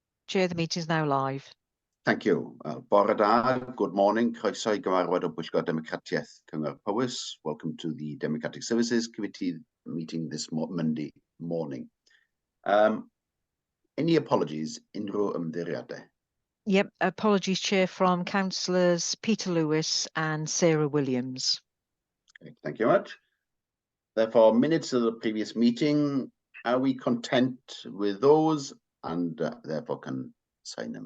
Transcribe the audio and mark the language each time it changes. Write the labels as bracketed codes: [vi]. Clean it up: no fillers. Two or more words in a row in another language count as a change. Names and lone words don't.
[en] Chair, the meeting is now live. Thank you. [cy] Bore da, [en] good morning. [cy] Croeso I gyfarfod o Bwyllgor Democratiaeth Cyngor Powys. [en] Welcome to the Democratic Services Committee meeting this Monday morning. Any apologies? [cy] Unrhyw ymddiheuriadau? [en] Yep, apologies, Chair, from Councillors Peter Lewis and Sarah Williams. Okay, thank you much. Therefore, minutes of the previous meeting, are we content with those? And therefore can sign them.